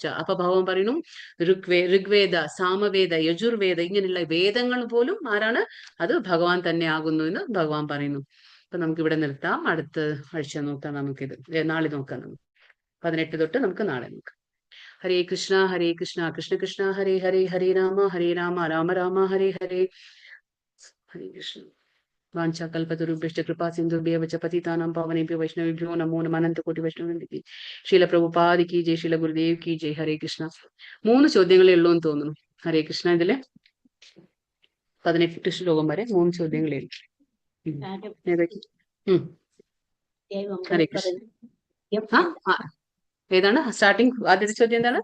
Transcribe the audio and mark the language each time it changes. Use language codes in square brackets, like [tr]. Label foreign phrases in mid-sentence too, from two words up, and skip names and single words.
[ml] അപ്പൊ ഭഗവാൻ പറയുന്നു ഋഗ്വേദ സാമവേദ യജുർവേദ ഇങ്ങനെയുള്ള വേദങ്ങൾ പോലും ആരാണ്? അത് ഭഗവാൻ തന്നെ ആകുന്നു എന്ന് ഭഗവാൻ പറയുന്നു. അപ്പൊ നമുക്ക് ഇവിടെ നിർത്താം. അടുത്ത ആഴ്ച നോക്കാം. നമുക്കിത് നാളെ നോക്കാം. നമുക്ക് 18 തൊട്ട് നമുക്ക് നാളെ നോക്കാം. [sa] ഹരേ കൃഷ്ണ കൃഷ്ണ കൃഷ്ണ ഹരേ ഹരേ, ഹരേ രാമ രാമ രാമ ഹരേ ഹരേ. ഹരേ കൃഷ്ണ. വാഞ്ചാകൽപതരുഭ്യശ്ച കൃപാ സിന്ധുഭ്യഃ വ പതിതാനാം പാവനേഭ്യോ വൈഷ്ണവേഭ്യോ നമോ നമഃ. [hi] अनंतकोटि वैष्णववृंदे शील प्रभुपादि की जय, शील गुरुदेव की जय. [sa] ഹരേ കൃഷ്ണ. [ml] 3 ചോദ്യങ്ങളേ ഉള്ളൂ എന്ന് തോന്നുന്നു. [sa] ഹരേ കൃഷ്ണ. [ml] ഇതില് 18 ശ്ലോകം വരെ 3 ചോദ്യങ്ങളേ ഉള്ളൂ. [sa] ഹരേ കൃഷ്ണ. [ml] ഏതാണ് സ്റ്റാർട്ടിങ്? ആദ്യത്തെ ചോദ്യം എന്താണ്?